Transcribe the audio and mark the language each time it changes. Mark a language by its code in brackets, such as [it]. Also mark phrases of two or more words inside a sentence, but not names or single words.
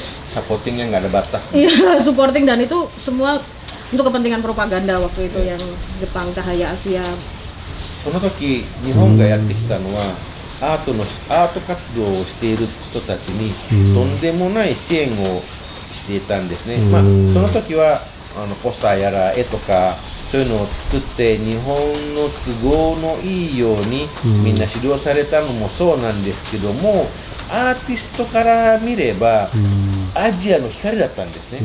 [id] Supportingnya nggak ada batas. Iya, supporting, dan itu semua untuk kepentingan propaganda waktu itu yang Jepang Cahaya Asia. [ja] その時日本がやってきたのはアート活動をしている人たちにとんでもない支援をしていたんですね。まあその時はポスターやら絵とかそういうのを作って日本の都合のいいようにみんな指導されたのもそうなんですけども、アーティストから見ればアジアの光だったんですね。